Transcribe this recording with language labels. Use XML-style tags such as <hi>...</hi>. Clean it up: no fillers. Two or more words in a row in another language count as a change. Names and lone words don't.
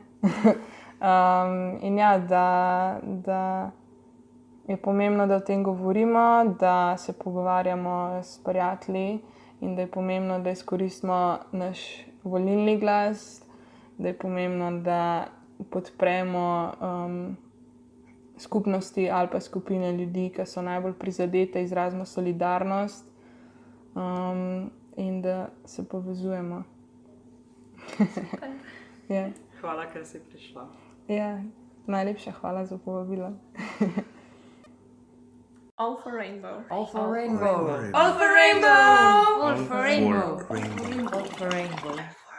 <sl>In ja, da je pomembno, da o tem govorimo, da se pogovarjamo s prijatelji in da je pomembno, da izkoristimo naš volilni glas, da je pomembno, da podpremo skupnosti ali pa skupine ljudi, ki so najbolj prizadete, izrazimo solidarnost in da se povezujemo. Ja. Hvala, ker si prišla. Ja, najlepša hvala za povabilo.</sl> <en>All for rainbow. All for rainbow. All for rainbow. All for rainbow. All for rainbow.</en>